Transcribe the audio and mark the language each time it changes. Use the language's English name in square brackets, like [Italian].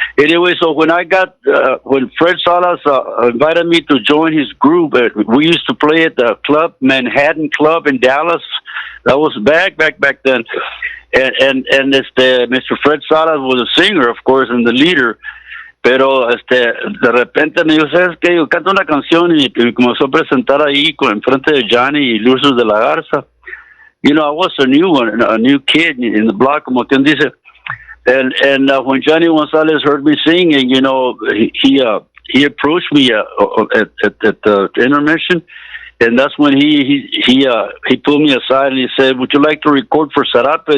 [English] Anyway, so when when Fred Salas invited me to join his group, we used to play at the club, Manhattan Club in Dallas. That was back then, and Mr. Fred Salas was a singer, of course, and the leader. [Spanish] Pero de repente me dijo, ¿sabes qué? Yo canto una canción y comenzó a presentar ahí en frente de Johnny y Lucius de la Garza. [English] You know, I was a new kid in the block, [Spanish] como quien dice. [English] And when Johnny Gonzalez heard me singing, you know, he approached me at the intermission. And that's when he pulled me aside and he said, "Would you like to record for Zarape?